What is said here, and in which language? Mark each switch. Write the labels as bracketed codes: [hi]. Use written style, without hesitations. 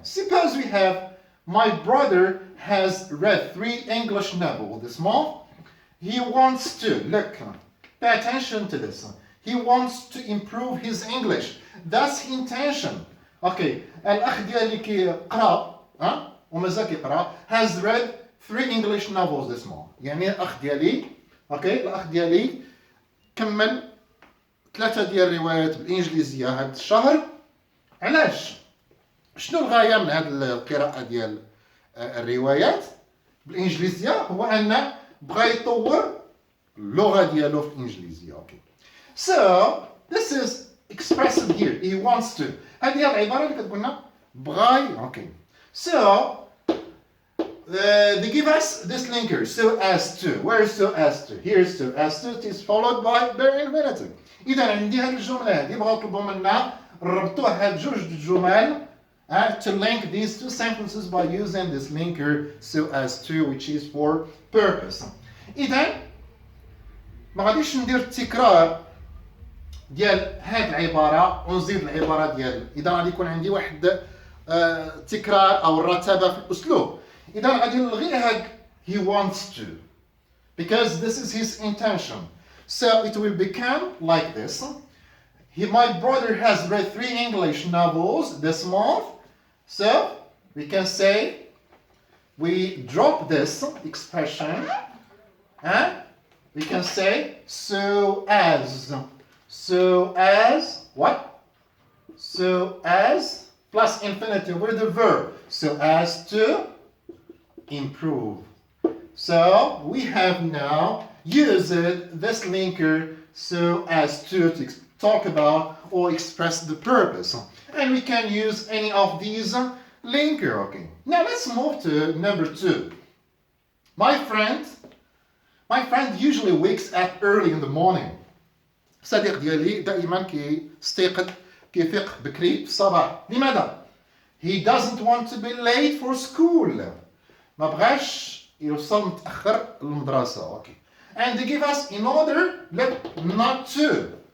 [en] Suppose we have my brother has read 3 English novels this month. He wants to look. Pay attention to this. He wants to improve his English. That's intention. Okay. [ar] الأخ ديالي كيقرا ومازال كيقرا [en] has read 3 English novels this month. [ar] يعني الأخ ديالي الأخ ديالي كمل 3 ديال الروايات بالإنجليزية هذا الشهر. علاش؟ شنو الغاية من هذه القراءة ديال الروايات بالإنجليزية؟ هو أن بغى يطور اللغة ديالو في الإنجليزية. [en] Okay. So this is expressed here. He wants to. [ar] هذه هي العبارة اللي كتقول لنا بغى. [en] Okay. So they give us this linker so as to. Where is so as to? Here is so as to. It is followed by bare infinitive. [ar] إذا عندي هذه الجملة هذه بغاو يطلبوا منا نربطوا هاد جوج الجمل [en] to link these 2 sentences by using this linker so as to, which is for purpose. [ar] إذا ما غاديش ندير التكرار ديال هاد العبارة ونزيد العبارة ديال. إذا غادي يكون عندي واحد تكرار أو رتابة في الأسلوب. إذا غادي نلغي هاد [en] he wants to because this is his intention. So it will become like this. My brother has read 3 English novels this month. So we can say we drop this expression and we can say so as. So as what? So as plus infinitive with the verb. So as to improve. So we have now used this linker so as to talk about or express the purpose. And we can use any of these linker. Okay. Now let's move to number 2. My friend usually wakes up early in the morning. [ar] الصديق ديالي دائما كيفيق بكري في الصباح. [en] لماذا؟ He doesn't want to be late for school. [ar] ما بغاش يوصل متأخر للمدرسة. [en] Okay. And they give us in order not to.